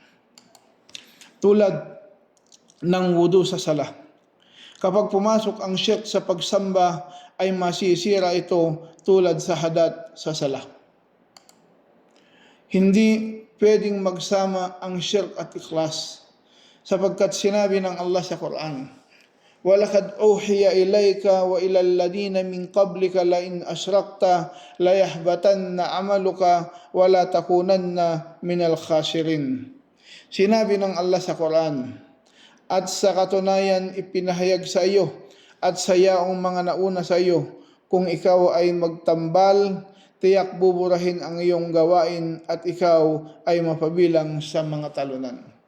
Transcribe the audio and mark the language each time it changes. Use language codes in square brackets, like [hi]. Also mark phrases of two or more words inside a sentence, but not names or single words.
[tl] Tulad ng wudu sa sala. Kapag pumasok ang syirk sa pagsamba, ay masisira ito tulad sa hadat sa sala. Hindi pwedeng magsama ang syirk at ikhlas, sapagkat sinabi ng Allah sa Quran, [ar] "ولقد أوحي إليك وإلى الذين من قبلك لئن أشركت ليحبطن عملك ولتكونن من الخاسرين." [tl] Sinabi ng Allah sa Quran, "At sa katunayan ipinahayag sa iyo at sa yaong mga nauna sa iyo, kung ikaw ay magtambal, tiyak buburahin ang iyong gawain at ikaw ay mapabilang sa mga talunan.